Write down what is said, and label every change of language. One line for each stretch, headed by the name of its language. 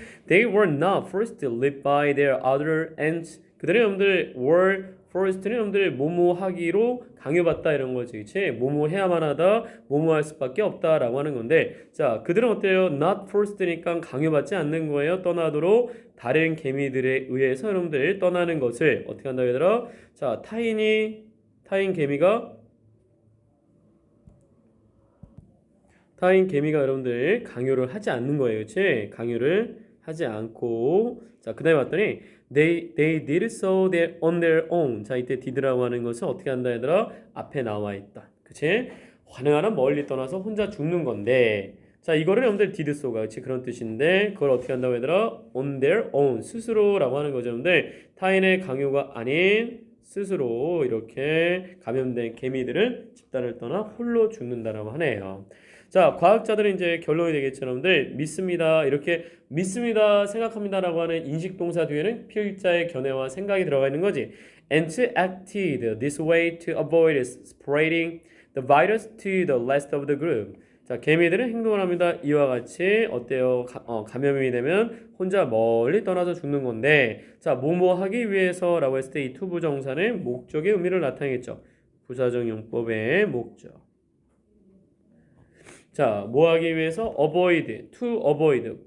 English: They were not forced to live by their other ends.
Korean: 그들의 여러분들
English: were forced는
Korean: 여러분들 뭐뭐 하기로 강요받다 이런 거지, 그치? 뭐뭐 해야만 하다, 뭐뭐 할 수밖에 없다라고 하는 건데, 자, 그들은 어때요? Not forced니까 강요받지 않는 거예요. 떠나도록 다른 개미들에 의해서 여러분들 떠나는 것을 어떻게 한다고 얘들아? 자, 타인 개미가 여러분들 강요를 하지 않는 거예요. 그치? 강요를 하지 않고. 자, 그 다음에 봤더니
English: they did so on their own.
Korean: 자, 이때 did라고 하는 것은 어떻게 한다 얘들아? 앞에 나와 있다. 그치? 가능한 멀리 떠나서 혼자 죽는 건데, 자, 이거를 여러분들 did so가 그치? 그런 뜻인데 그걸 어떻게 한다고 얘들아?
English: on their own.
Korean: 스스로라고 하는 거죠. 여러분들 타인의 강요가 아닌 스스로 이렇게 감염된 개미들은 집단을 떠나 홀로 죽는다라고 하네요. 자, 과학자들은 이제 결론이 되겠죠, 여러분들. 믿습니다. 이렇게 믿습니다, 생각합니다라고 하는 인식 동사 뒤에는 필자의 견해와 생각이 들어가 있는 거지.
English: Ants acted this way to avoid spreading the virus to the rest of the group.
Korean: 자, 개미들은 행동을 합니다. 이와 같이 어때요? 감염이 되면 혼자 멀리 떠나서 죽는 건데, 자, 뭐뭐 하기 위해서라고 했을 때 이 to 부정사는 목적의 의미를 나타내겠죠. 부사적 용법의 목적. 자, 뭐 하기 위해서? avoid, to avoid.